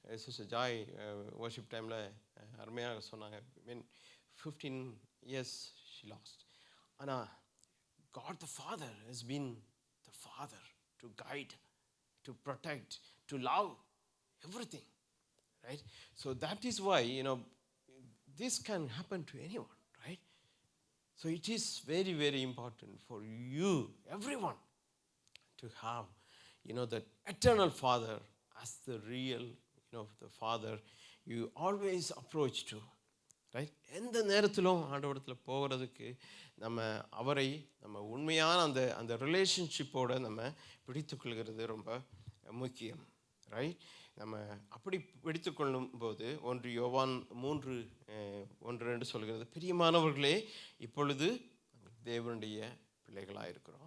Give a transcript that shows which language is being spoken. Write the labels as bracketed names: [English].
[Tamil] Sister Joy worship டைமில் அருமையாக சொன்னாங்க, மீன் [English] 15 years she lost. ஆனால் God the Father has been the Father to guide, to protect, to love, everything, right? So that is why this can happen to anyone, right? So it is very, very important for you, everyone, to have that eternal Father as the real the Father you always approach to, right? [Tamil] எந்த நேரத்திலும் ஆண்டவரத்தில் போகிறதுக்கு அவரை நம்ம உண்மையான அந்த ரிலேஷன்ஷிப்போடு நம்ம பிடித்துக்கொள்கிறது ரொம்ப முக்கியம், ரைட்? நம்ம அப்படி பிடித்துக்கொள்ளும் போது 1 யோவான் 3:1-2 சொல்கிறது, பிரியமானவர்களே இப்பொழுது தேவனுடைய பிள்ளைகளாக இருக்கிறோம்.